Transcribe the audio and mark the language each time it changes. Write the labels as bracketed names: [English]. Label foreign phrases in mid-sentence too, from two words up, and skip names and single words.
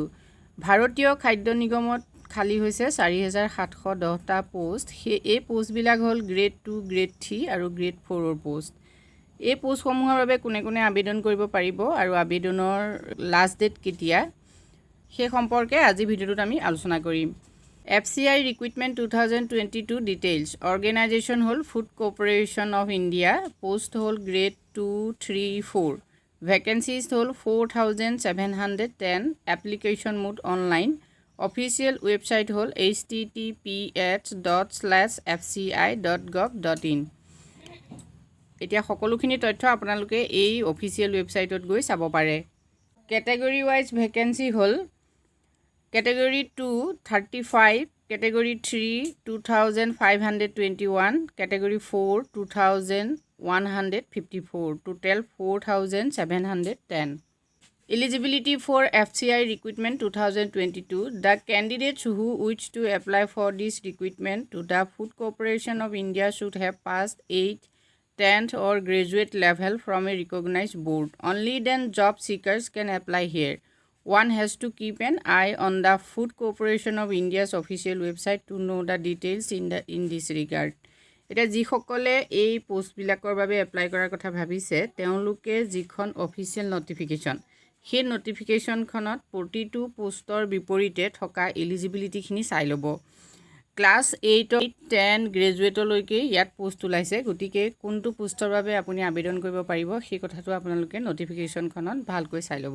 [Assamese] ভাৰতীয় খাদ্য নিগমত খালী হৈছে 4710টা পোষ্ট। এই পোষ্টবিলাক হ'ল গ্ৰেড 2, গ্ৰেড 3 আৰু গ্ৰেড 4ৰ পোষ্ট। এই পোষ্টসমূহৰ বাবে কোনে কোনে আবেদন কৰিব পাৰিব আৰু আবেদনৰ [English] last date [Assamese] কেতিয়া সেই সম্পৰ্কে আজি ভিডিঅ'টোত আমি আলোচনা কৰিম। [English] FCI Recruitment 2022 details. Organization whole Food Corporation of India. Post whole grade 2, 3, 4. Vacancies whole 4,710. Application mode online. Official website whole https://fci.gov.in. [Assamese] এতিয়া সকলোখিনি তথ্য আপোনালোকে এই [English] official websiteত [Assamese] গৈ চাব পাৰে। [English] Category wise vacancy whole Category 2 35, Category 3 2521, Category 4 2154, total 4710. Eligibility for FCI Recruitment 2022. The candidates who wish to apply for this recruitment to the Food Corporation of India should have passed 8th, 10th or graduate level from a recognized board. Only then job seekers can apply here. One has to keep an eye on the Food Corporation of India's official website to know the details in this regard. [Assamese] এটা যিসকলে এই পোষ্টবিলাকৰ বাবে এপ্লাই কৰাৰ কথা ভাবিছে তেওঁলোকে যিখন [English] official notification [Assamese] সেই নটিফিকেশ্যনখনত প্ৰতিটো পোষ্টৰ বিপৰীতে থকা এলিজিবিলিটিখিনি চাই ল'ব। ক্লাছ 8 10 গ্ৰেজুৱেটলৈকে ইয়াত পোষ্ট ওলাইছে, গতিকে কোনটো পোষ্টৰ বাবে আপুনি আবেদন কৰিব পাৰিব সেই কথাটো আপোনালোকে নটিফিকেশ্যনখনত ভালকৈ চাই ল'ব।